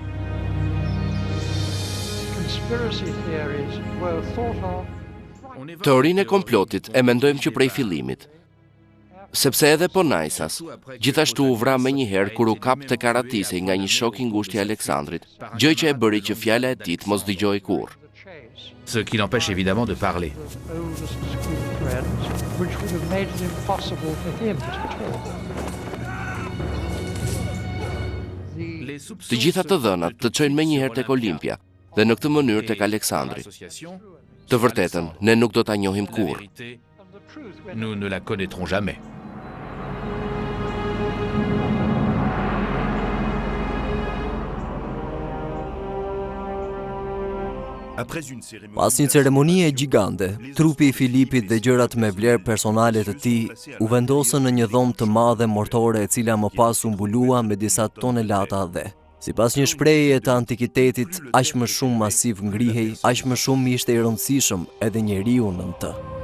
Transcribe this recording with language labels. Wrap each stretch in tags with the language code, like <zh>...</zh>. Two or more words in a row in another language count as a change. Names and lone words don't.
<sq>Teorinë e komplotit e mendojmë që prej fillimit, sepse edhe Ponaisas gjithashtu u vra menjëherë kur u kap te Karatisi nga një shok i ngushtë i Aleksandrit, gjë që e bëri që fjala e tij të mos dëgjojë kurrë.</sq> <fr>Ce qui l'empêche évidemment de parler.</fr> <sq>Të gjitha të dhënat të çojnë menjëherë tek Olimpia dhe në këtë mënyrë tek Aleksandri. Të vërtetën ne nuk do ta njohim kurrë.</sq> <fr>Nous ne la connaîtrons jamais.</fr> <sq>Pas një ceremonie gjigante, trupi i Filipit dhe gjërat me vlerë personale të tij u vendosën në një dhomë të madhe mortore e cila më pas u mbulua me disa tonelata dhe. Sipas një shprehjeje të antikitetit, aq më shumë masiv ngrihej, aq më shumë ishte i rëndësishëm edhe njeriu nën të.</sq>